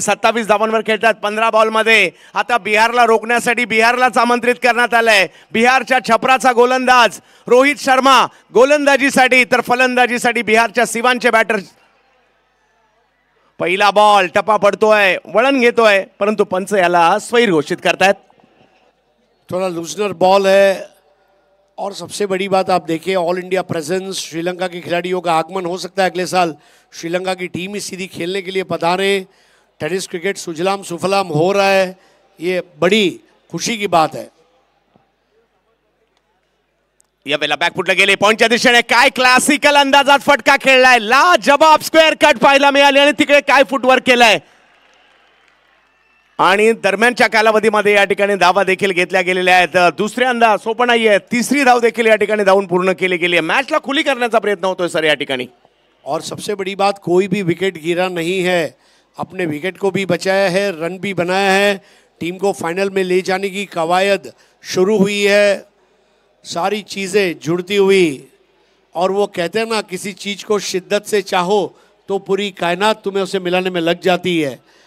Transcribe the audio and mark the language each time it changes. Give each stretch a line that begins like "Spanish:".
Marathi: 27 धावांवर खेळतात 15 बॉलमध्ये. आता बिहारला रोखण्यासाठी बिहारलाच आमंत्रित करण्यात आलंय. बिहारच्या छपराचा गोलंदाज रोहित शर्मा गोलंदाजीसाठी, तर फलंदाजीसाठी बिहारच्या सिवानचे बॅटर. पहिला बॉल टप्पा पडतोय, वळण घेतोय, परंतु पंच याला स्वैर घोषित करतायत.
Hindi: थोड़ा लूजनर बॉल है और सबसे बड़ी बात आप देखिए,
English: all India presence,
Hindi: श्रीलंका के खिलाड़ियों का आगमन हो सकता है अगले साल. श्रीलंका की टीम ही सीधी खेलने के लिए पधारे. टेनिस क्रिकेट सुजलाम सुफलाम हो रहा है, ये बड़ी खुशी की बात है.
Marathi: यावेळेला बॅकफुटला गेले पॉइंटच्या दिशेने. काय क्लासिकल अंदाजात फटका खेळलाय, लाजबाब स्क्वेअर कट पाहायला मिळाली आणि तिकडे काय फुटवर्क केलाय. आणि दरम्यानच्या कालावधीमध्ये या ठिकाणी धावा देखील घेतल्या गेलेल्या आहेत. दुसऱ्यांदा सोपं नाहीये, तिसरी धाव देखील या ठिकाणी धावून पूर्ण केली गेली आहे. मॅचला खुली करण्याचा प्रयत्न होतोय सर या ठिकाणी.
Hindi: और सबसे बड़ी बात, कोई भी विकेट गिरा नहीं है, अपने विकेट को भी बचाया है, रन भी बनाया है. टीम को फाइनल में ले जाने की कवायद शुरू हुई है. सारी चीज़ें जुड़ती हुई, और वो कहते हैं ना, किसी चीज़ को शिद्दत से चाहो तो पूरी कायनात तुम्हें उसे मिलाने में लग जाती है.